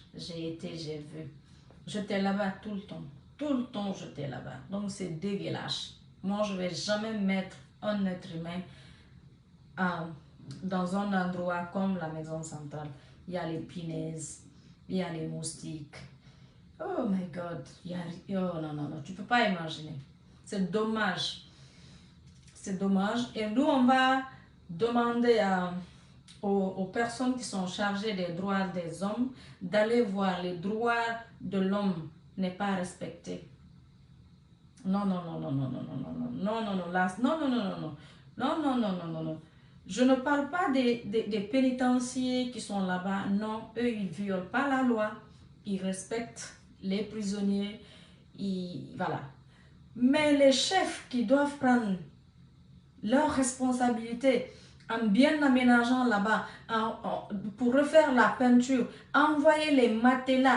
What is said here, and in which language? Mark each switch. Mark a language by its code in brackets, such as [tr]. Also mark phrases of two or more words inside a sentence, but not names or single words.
[fr] J'ai été, j'ai vu. J'étais là-bas tout le temps. Tout le temps j'étais là-bas. Donc c'est dégueulasse. Moi je ne vais jamais mettre un être humain dans un endroit comme la maison centrale. Il y a les punaises. Il y a les moustiques. [en] Oh my God. [fr] Oh non, non, non. Tu ne peux pas imaginer. C'est dommage. C'est dommage. Et nous, on va demander aux personnes qui sont chargées des droits des hommes d'aller voir les droits de l'homme n'est pas respecté. Non, non, non, non, non, non, non, non, non, non, non, non, là, non, non, non, non, non, non, non, non, non, non, non. Je ne parle pas des pénitenciers qui sont là-bas. Non, eux, ils ne violent pas la loi. Ils respectent les prisonniers. Voilà. Mais les chefs qui doivent prendre leurs responsabilités en bien aménageant là-bas, pour refaire la peinture, envoyer les matelas.